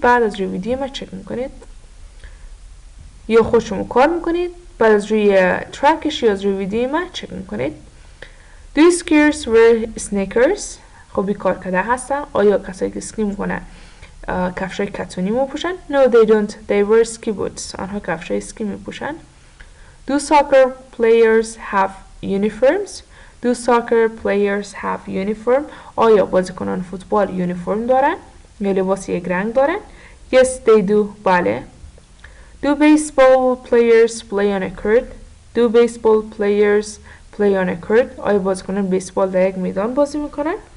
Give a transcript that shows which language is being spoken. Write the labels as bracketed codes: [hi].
[fa] بعد از روی ویدیو ما چک میکنید. یا خود شما کار میکنید. بعد از روی ترکش یا از روی ویدیو ما چک میکنید. [en] Do skiers wear sneakers؟ [fa] خب این کار کده هستن. آیا کسایی که اسکی میکنن کفشای کتونی میپوشن؟ [en] No they don't. They wear ski boots. [fa] آنها کفشای اسکی میپوشن. [en] Do soccer players have uniforms do soccer players have uniform [fa] آیا بازیکنان فوتبال یونیفرم دارن یا لباس یک رنگ دارن [en] yes they do [fa] بله [en] do baseball players play on a court do baseball players play on a court [fa] آیا بازیکنان بیسبال در یک میدان بازی میکنن